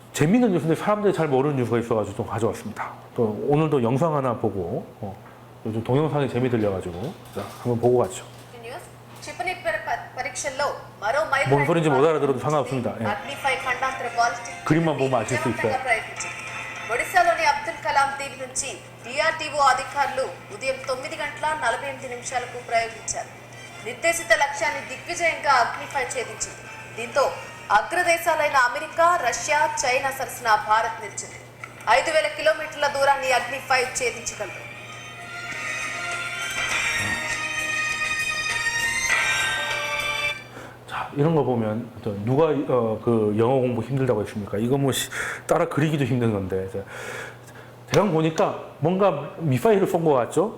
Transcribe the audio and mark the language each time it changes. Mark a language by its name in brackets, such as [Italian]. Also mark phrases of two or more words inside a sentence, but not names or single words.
[Korean] 재밌는 뉴스인데 사람들이 잘 모르는 뉴스가 있어가지고 좀 가져왔습니다. 또 오늘도 영상 하나 보고 요즘 동영상이 재미 들려가지고 자, 한번 보고 가죠. [Telugu] క్షిపణి పరీక్షల్లో మరో మైలు [Korean] 뭔 소리인지 못 알아들어도 상관없습니다. 예. [Telugu] అగ్నిపై ఖండాంతర బాలిస్టిక్ [Korean] 그림만 보면 아실 수 있어요. [Telugu] ప్రయత్నించింది. ఒడిశాలోని అబ్దుల్ కలాం దీవి నుంచి డిఆర్డీఓ అధికారులు ఉదయం 9:48 ప్రయోగించారు. నిర్దేశిత లక్ష్యాన్ని దిగ్విజయంగా అగ్నిపై ఛేదించింది. దీంతో అగ్రదేశాలైన అమెరికా, రష్యా, చైనా సరసన భారత్ నిలిచింది. 5,000 కిలోమీటర్ల దూరాన్ని అగ్నిపై ఛేదించగలదు. [Korean] 이런 거 보면 누가 그 영어 공부 힘들다고 했습니까? 이거 뭐 따라 그리기도 힘든 건데 대강 보니까 뭔가 미사일을 쏜 것 같죠?